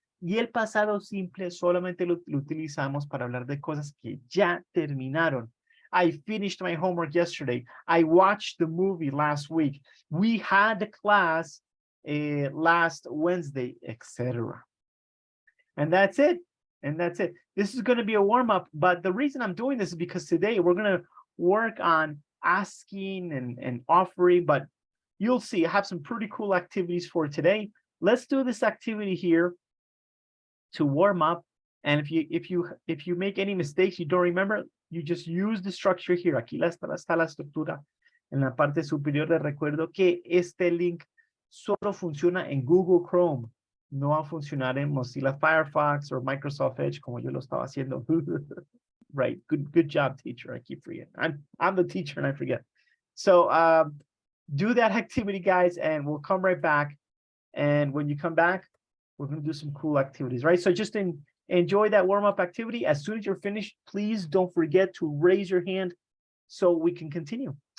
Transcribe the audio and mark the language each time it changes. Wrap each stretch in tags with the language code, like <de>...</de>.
<es>Y el pasado simple solamente lo utilizamos para hablar de cosas que ya terminaron.</es> <en>I finished my homework yesterday. I watched the movie last week. We had the class last Wednesday, etc. And that's it. And that's it. This is going to be a warm-up, but the reason I'm doing this is because today we're going to work on asking and offering, but you'll see I have some pretty cool activities for today. Let's do this activity here to warm up. And if you make any mistakes, you don't remember, you just use the structure here.</en> <es>Aquí está la estructura en la parte superior. De recuerdo que este link solo funciona en Google Chrome. No va a funcionar en Mozilla Firefox or Microsoft Edge como yo lo estaba haciendo.</es> <en>Right. Good job, teacher. I keep forgetting. I'm the teacher and I forget. So do that activity, guys, and we'll come right back. And when you come back, we're going to do some cool activities, right? So just enjoy that warm-up activity. As soon as you're finished, please don't forget to raise your hand so we can continue.</en>